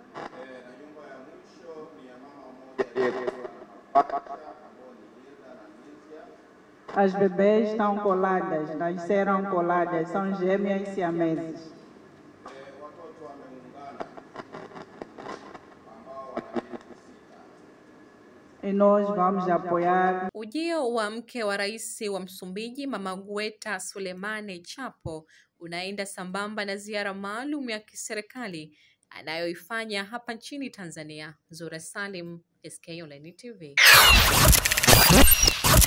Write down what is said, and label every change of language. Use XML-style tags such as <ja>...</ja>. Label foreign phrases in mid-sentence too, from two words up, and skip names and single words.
<pt>As bebês estão coladas, nasceram coladas, são gêmeas siameses. E nós vamos apoiar.</pt> <sw>Ujio wa mke wa rais wa Msumbiji, Mama Gueta Selemane Chapo, unaenda sambamba na ziara maalum ya kiserikali anayoifanya hapa nchini Tanzania. Zura Salim, SK Online TV.</sw>